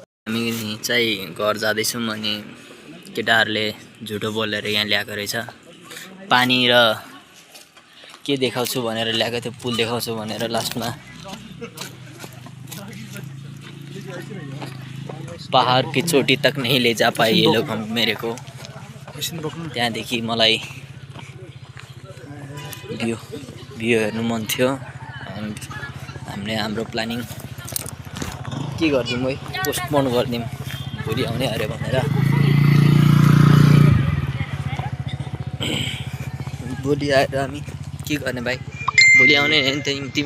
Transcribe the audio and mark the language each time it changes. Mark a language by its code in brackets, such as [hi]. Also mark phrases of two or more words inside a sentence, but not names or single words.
[ne] हामी चाहिँ घर जाँदैछौँ अनि केटाहरूले झुटो बोलेर यहाँ ल्याएको रहेछ पानी र के देखाउँछु भनेर ल्याएको थियो पुल देखाउँछु भनेर लास्टमा [hi] पहाड की चोटी तक नहीं ले जा पाए ये लोग हम मेरे को [ne] त्यहाँदेखि मलाई भ्यू हेर्नु मन थियो एन्ड हामीले हाम्रो प्लानिङ के गरिदिउँ है पोस्टपोन गरिदिउँ भोलि आउने अरे भनेर भोलि आएर हामी के गर्ने भाइ भोलि आउने होइन तिमी